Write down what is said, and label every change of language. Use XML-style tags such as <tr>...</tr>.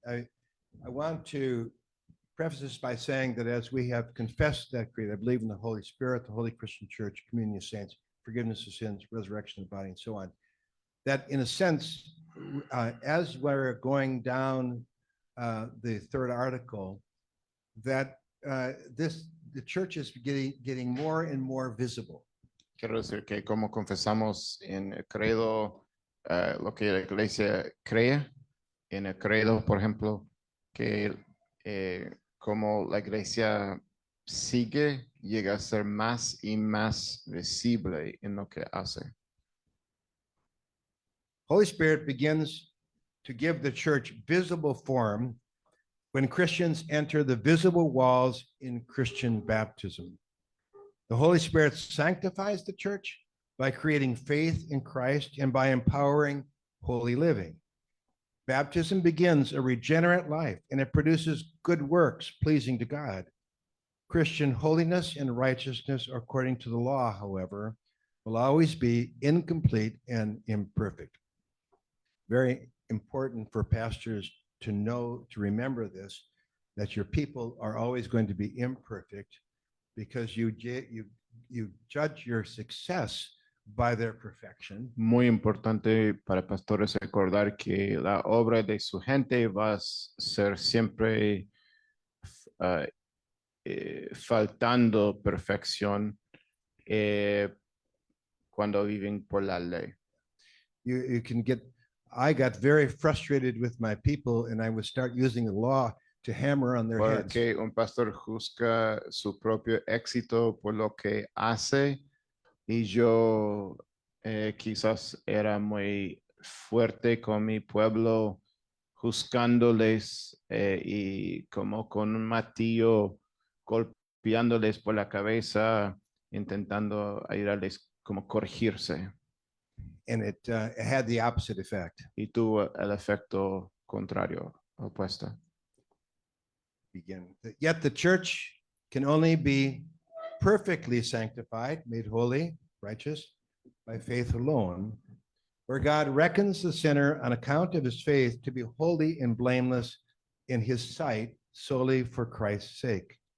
<en>I want to preface this by saying that as we have confessed that creed, I believe in the Holy Spirit, the Holy Christian Church, communion of saints, forgiveness of sins, resurrection of the body, and so on, that in a sense, as we're going down the third article, that the church is getting more and more visible.</en> <es>Quiero decir que como confesamos en el credo lo que la iglesia cree, en el credo, por ejemplo, que como la iglesia sigue, llega a ser más y más visible en lo que hace.</es> <en>Holy Spirit begins to give the church visible form when Christians enter the visible walls in Christian baptism. The Holy Spirit sanctifies the church by creating faith in Christ and by empowering holy living. Baptism begins a regenerate life and it produces good works pleasing to God. Christian holiness and righteousness according to the law, however, will always be incomplete and imperfect. Very important for pastors to know, to remember this, that your people are always going to be imperfect because you judge your success by their perfection.</en> <es>Muy importante para pastores recordar que la obra de su gente va a ser siempre faltando perfección cuando viven por la ley.</es> <en>You can get, I got very frustrated with my people and I would start using the law to hammer on their heads.</en> <es>Porque un pastor juzga su propio éxito por lo que hace y yo quizás era muy fuerte con mi pueblo juzgándoles y como con un martillo golpeándoles por la cabeza intentando ayudarles como corregirse</es> <en>And it had the opposite effect.</en> <es>y tuvo el efecto contrario, opuesto.</es> <en>Yet the church can only be perfectly sanctified, made holy, righteous by faith alone, where God reckons the sinner on account of his faith to be holy and blameless in his sight solely for Christ's sake.</en>